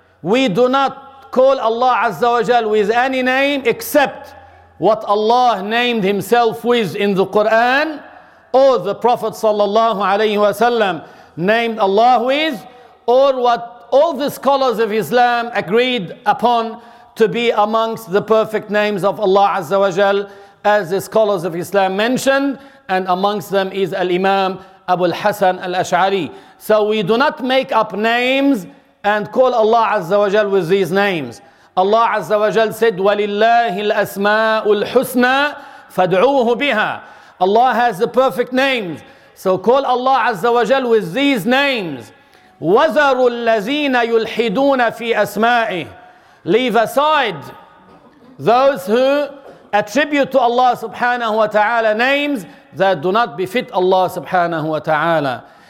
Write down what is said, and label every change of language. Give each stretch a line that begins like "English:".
English: We do not call Allah Azza wa Jal with any name except what Allah named himself with in the Quran, or the Prophet sallallahu alayhi wa sallam named Allah with, or what all the scholars of Islam agreed upon to be amongst the perfect names of Allah Azza wa Jal, as the scholars of Islam mentioned, and amongst them is Al-Imam Abu al-Hasan al-Ash'ari. So we do not make up names and call Allah Azza wa Jal with these names. Allah Azza wa Jal said,
Arabic: وَلِلَّهِ الْأَسْمَاءُ الْحُسْنَى فَادْعُوهُ بِهَا.
English: Allah has the perfect names. So call Allah Azza wa Jal with these names.
Arabic: وَذَرُوا الَّذِينَ يُلْحِدُونَ فِي أَسْمَائِهِ.
English: Leave aside those who attribute to Allah subhanahu wa ta'ala names that do not befit Allah subhanahu wa ta'ala.